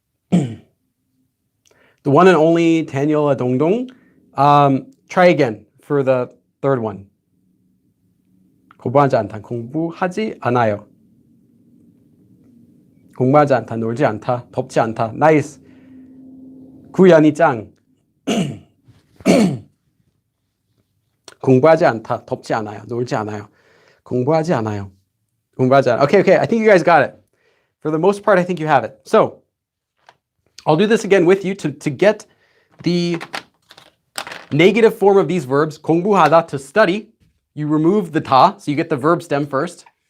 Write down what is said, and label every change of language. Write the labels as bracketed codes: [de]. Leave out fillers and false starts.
[en] The one and only Daniela Dongdong. Try again for the third one. [ko] 공부하지 않다, 공부하지 않아요. 공부하지 않다, 놀지 않다, 덥지 않다. [en] Nice. [ko] 구연이 짱. 공부하지 않다, 덥지 않아요, 놀지 않아요. 공부하지 않아요. 공부하지 않아요. [en] Okay, I think you guys got it. For the most part, I think you have it. So, I'll do this again with you to get the negative form of these verbs. 공부하다, to study. You remove the 다, so you get the verb stem first.